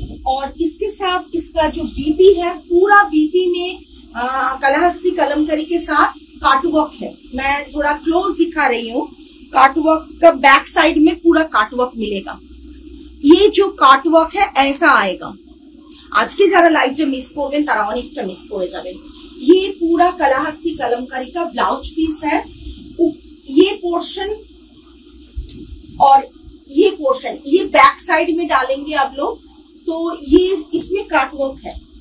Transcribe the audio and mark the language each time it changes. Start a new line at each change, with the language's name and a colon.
Hindi: और इसके साथ इसका जो बीपी है, पूरा बीपी में कलाहस्ती कलमकारी के साथ काटवर्क है। मैं थोड़ा क्लोज दिखा रही हूँ। काटवर्क का बैक साइड में पूरा काटवर्क मिलेगा। ये जो काटवर्क है ऐसा आएगा। आज के
Bangla: যারা লাইভটা মিস করবেন তারা অনেকটা মিস করে যাবেন।
Hindi: ये पूरा कलाहस्ती कलमकारी का ब्लाउज पीस है। ये पोर्शन और ये पोर्शन ये बैक साइड में डालेंगे आप लोग, तो ये इसमें काटवर्क है।